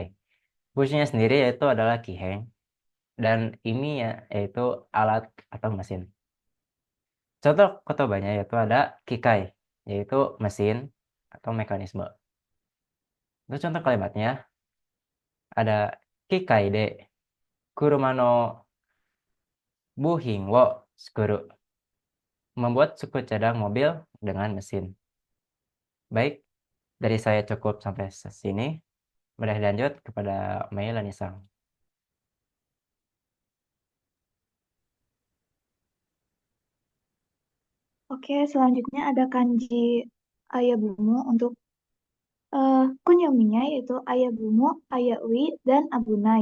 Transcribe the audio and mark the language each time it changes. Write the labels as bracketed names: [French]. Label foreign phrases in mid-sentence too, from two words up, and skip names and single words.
[Indonesian] Fungsinya sendiri yaitu adalah kiheng, dan ini ya, yaitu alat atau mesin. Contoh kotobanya yaitu ada kikai, yaitu mesin atau mekanisme. Untuk contoh kalimatnya ada [Japanese] 機械で車の部品を作る. [Indonesian] Membuat suku cadang mobil dengan mesin. Baik, dari saya cukup sampai sini. Boleh lanjut kepada Mei Lanisang. Oke, selanjutnya ada kanji ayabumu untuk kunyominya yaitu ayabumu, ayaui, dan abunai.